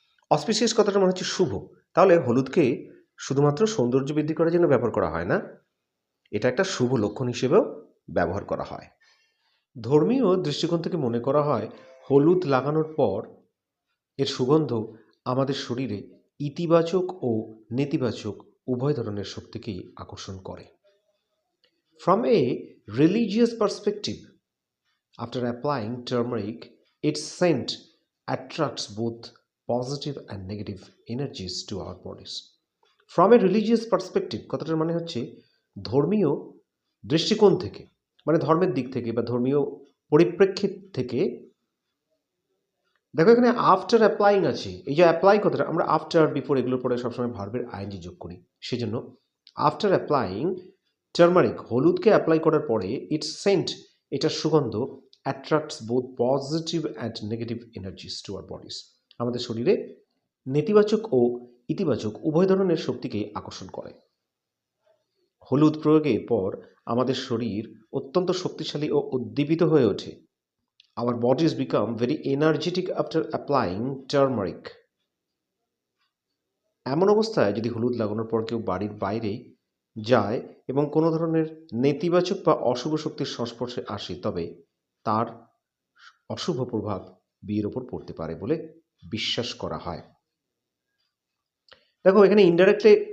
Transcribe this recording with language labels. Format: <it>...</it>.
<bn>Auspicious কথাটা মানে হচ্ছে শুভ. তাহলে হলুদকে শুধুমাত্র সৌন্দর্য বৃদ্ধি করার জন্য ব্যবহার করা হয় না, এটা একটা শুভ লক্ষণ হিসেবেও ব্যবহার করা হয়. ধর্মীয় দৃষ্টিকোণ থেকে মনে করা হয় হলুদ লাগানোর পর এর সুগন্ধ আমাদের শরীরে ইতিবাচক ও নেতিবাচক উভয় ধরনের শক্তিকেই আকর্ষণ করে.</bn> <en>From a religious perspective, after applying turmeric, its scent attracts both positive and negative energies to our bodies. From a religious perspective</en> <bn>কথাটার মানে হচ্ছে ধর্মীয় দৃষ্টিকোণ থেকে, মানে ধর্মের দিক থেকে বা ধর্মীয় পরিপ্রেক্ষিত থেকে. দেখো এখানে আফটার অ্যাপ্লাইং আছে. এই যে অ্যাপ্লাই কথাটা আমরা আফটার বিফোর এগুলোর পরে সবসময় ভার্বের আইএনজি যোগ করি, সেজন্য</bn> <en>after applying turmeric</en> <bn>হলুদকে অ্যাপ্লাই করার পরে</bn> <en>its scent</en> <bn>এটার সুগন্ধ</bn> <en>Attracts both positive and negative energies to our bodies.</en> <bn>আমাদের শরীরে নেতিবাচক ও ইতিবাচক উভয় ধরনের শক্তিকে আকর্ষণ করে. হলুদ প্রয়োগের পর আমাদের শরীর অত্যন্ত শক্তিশালী ও উদ্দীপিত হয়ে ওঠে.</bn> <en>Our bodies become very energetic after applying turmeric.</en> <bn>এমন অবস্থায় যদি হলুদ লাগানোর পর কেউ বাড়ির বাইরে যায় এবং কোনো ধরনের নেতিবাচক বা অশুভ শক্তির সংস্পর্শে আসে, তবে তার অশুভ প্রভাব বিয়ের ওপর পড়তে পারে বলে বিশ্বাস করা হয়. দেখো এখানে ইনডাইরেক্টলি</bn>